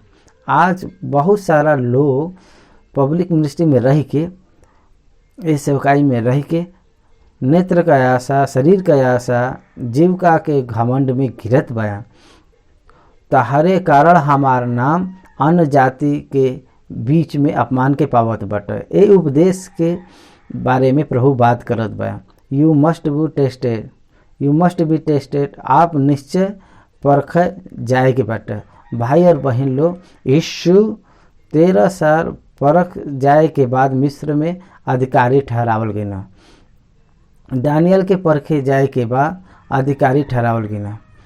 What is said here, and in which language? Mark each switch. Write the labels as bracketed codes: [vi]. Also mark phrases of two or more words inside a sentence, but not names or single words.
[bho] आज बहुत सारा लोग [en] public ministry [bho] में रह के, इस सेवकाई में रह के नेत्र का आशा, शरीर का आशा, जीविका के घमंड में घिरत बया। तहरे कारण हमार नाम अन्य जाति के बीच में अपमान के पावत बटे। ए उपदेश के बारे में प्रभु बात करत बया। [en] You must be tested. [bho] आप निश्चय परखे जाए के बटे। भाई और बहन लोग, यीशु 13 साल परख जाए के बाद मिस्र में अधिकारी ठहरावल गई ना। दानियल के परखे जाए के बाद अधिकारी ठहरावल गई ना।